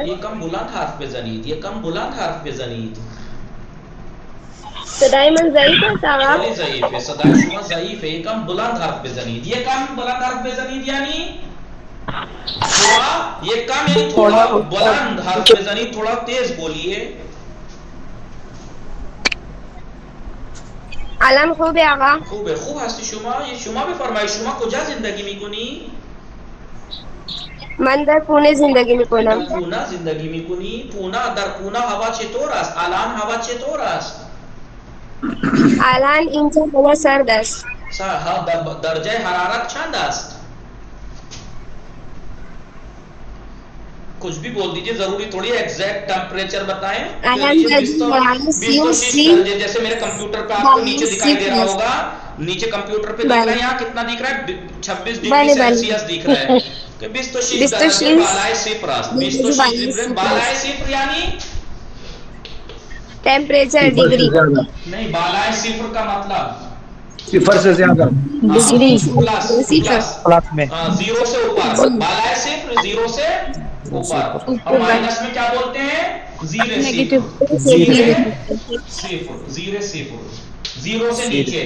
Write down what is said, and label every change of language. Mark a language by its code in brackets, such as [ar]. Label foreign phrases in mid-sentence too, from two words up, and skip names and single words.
[fa] یکم بلند حرف بزنید، یکم بلند حرف بزنید. صدای من ضعیف است آقا؟ خیلی ضعیفه، صدای شما ضعیفه. یکم بلند حرف بزنید، یکم بلند حرف بزنید. یعنی تھوڑا بلند حرف بزنید، [ur] تھوڑا تیز بولیے. [fa] الان خوبه آقا؟ خوبه. خوب هستی شما؟ شما بفرمایید شما کجا زندگی میکنی؟ من در پونه زندگی میکنم. در پونه زندگی میکنی؟ در پونه هوا چطور است؟ الان هوا چطور است؟ الان اینجا هوا سرد است. درجه حرارت چند است؟ [ur] کچھ بھی بول دیجئے، ضروری تھوڑی [en] exact temperature [ur] بتائیں. جیسے میرے کمپیوٹر پہ آپ کو نیچے دکھائی دے رہا ہوگا، نیچے کمپیوٹر پہ دیکھ رہے ہیں یہاں کتنا دکھ رہا ہے؟ 26 ڈگری سیلسیس دکھ رہا ہے. [fa] 26 درجے بالائے صفر است. [ur] 26 بالائے صفر یعنی [en] temperature degree [ur] نہیں، بالائے صفر کا مطلب صفر سے زیادہ، پلس میں، زیرو سے اوپر. بالائے صفر زیرو سے اوپر، اور مائنس میں کیا بولتے ہیں؟ زیرے صفر، زیرو سے نیچے.